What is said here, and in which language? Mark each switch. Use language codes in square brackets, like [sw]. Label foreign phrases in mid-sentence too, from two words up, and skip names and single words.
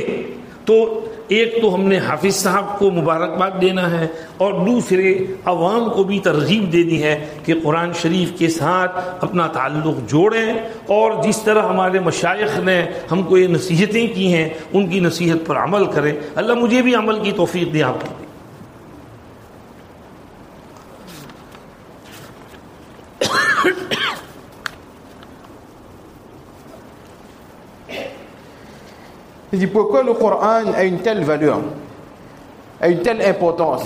[ur] تو ایک تو ہم نے حافظ صاحب کو مبارکباد دینا ہے اور دوسرے عوام کو بھی ترغیب دینی ہے کہ قرآن شریف کے ساتھ اپنا تعلق جوڑیں، اور جس طرح ہمارے مشائخ نے ہم کو یہ نصیحتیں کی ہیں ان کی نصیحت پر عمل کریں. اللہ مجھے بھی عمل کی توفیق دے آپ کو بھی. [fr] Il dit pourquoi le Coran a une telle valeur, a une telle importance.